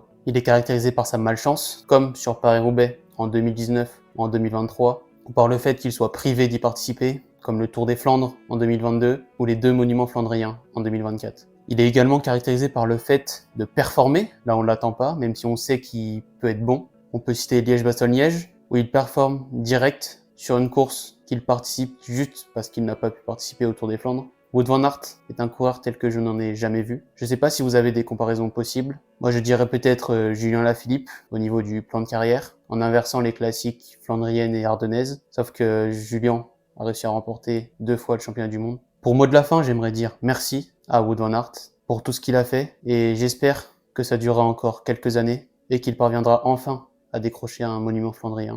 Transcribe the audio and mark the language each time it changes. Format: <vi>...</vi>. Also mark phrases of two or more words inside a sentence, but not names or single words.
<fr>Il est caractérisé par sa malchance, comme sur Paris-Roubaix en 2019 ou en 2023, ou par le fait qu'il soit privé d'y participer, comme le Tour des Flandres en 2022 ou les 2 monuments flandriens en 2024. Il est également caractérisé par le fait de performer, là on ne l'attend pas, même si on sait qu'il peut être bon. On peut citer Liège-Bastogne-Liège, où il performe direct sur une course qu'il participe juste parce qu'il n'a pas pu participer au Tour des Flandres. Wout van Aert est un coureur tel que je n'en ai jamais vu. Je ne sais pas si vous avez des comparaisons possibles. Moi je dirais peut-être Julien Lafilippe au niveau du plan de carrière, en inversant les classiques flandriennes et ardennaises, sauf que Julien a réussi à remporter 2 fois le championnat du monde. Pour mot de la fin, j'aimerais dire merci à Wout van Aert pour tout ce qu'il a fait et j'espère que ça durera encore quelques années et qu'il parviendra enfin à décrocher un monument flandrien.</fr>